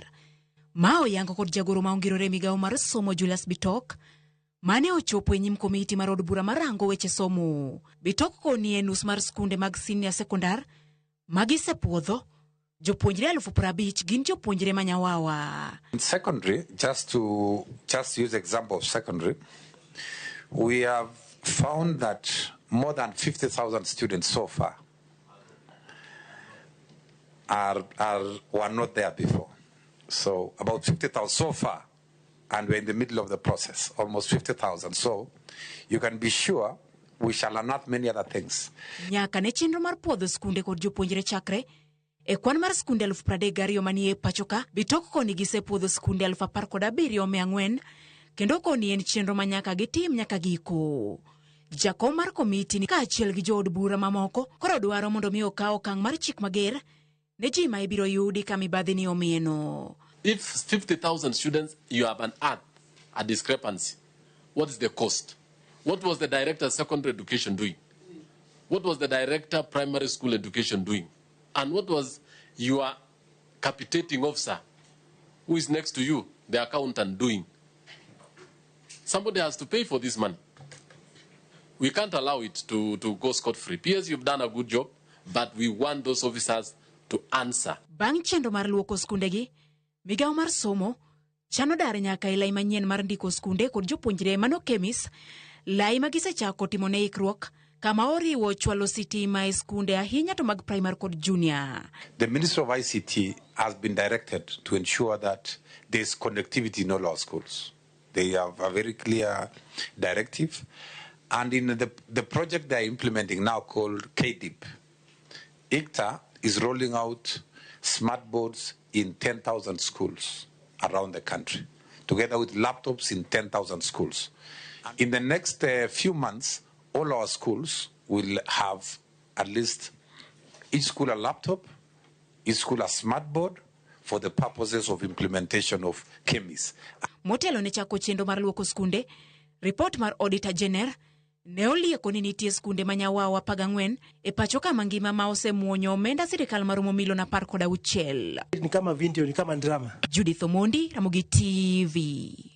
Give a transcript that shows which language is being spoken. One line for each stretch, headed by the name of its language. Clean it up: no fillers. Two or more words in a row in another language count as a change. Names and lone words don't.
Luo (Kenya and Tanzania): Ma oyango kod jagoro ma ongirore migawo mar somo Julius Bitok mane ochopo e nyim komiti mar od bura marango weche somo. Bitok koni e nus mar skunde mag
English: senior sekondar
Luo (Kenya and Tanzania): magisepuodho jopuonjre 50,000 gin jopuonjre manyawawa.
English: In secondary, just use example of secondary, we have found that more than 50,000 students so far were not there before. So about 50,000 so far, and we're in the middle of the process, almost 50,000. So you can be sure we shall unearth many other things.
Luo (Kenya and Tanzania): Nyaka ne chenro mar puodho skunde kod jopuonjre chakre e kwan mar skunde 32,000 manie pachoka. Bitok koni gisepuodho skunde 17,400 kendo koni en chenro manyaka gitim nyaka giko. Jakom mar komiti ni kaachiel gi jood bura mamoko koro dwaro mondo mi okaw okang' mar chik mager ne ji ma ibiro yudi ka mibadhi ni omieno.
English: If 50,000 students, you have a discrepancy. What is the cost? What was the director of secondary education doing? What was the director of primary school education doing? And what was your capitating officer, who is next to you, the accountant, doing? Somebody has to pay for this money. We can't allow it to go scot-free. PS, you've done a good job, but we want those officers to answer.
Luo (Kenya and Tanzania): Bang' chenro mar luoko skundegi, migawo mar somo chano dar nyaka ilai manyien mar ndiko skunde kod jopuonjre mano kemis lai magisechako timo ne ikruok kama oriwo chwalo sitima e skunde ahinya to mag primary kod junior.
English: The Ministry of ICT has been directed to ensure that there's connectivity in all our schools. They have a very clear directive, and in the project they're implementing now called KDIP, ICTA is rolling out smart boards in 10,000 schools around the country, together with laptops in 10,000 schools. In the next few months, all our schools will have at least each school a laptop, each school a smart board for the purposes of implementation of KEMIS.
Luo (Kenya and Tanzania): Motelo ne chako chendo mar luoko skunde, report mar Auditor General ne olieko ni nitie skunde manyawawa 14 e pachoka mangima ma osemuonyo omenda sirikal maromo milion 16. Ni kama video, ni kama drama. Judith Omondi, Ramogi TV.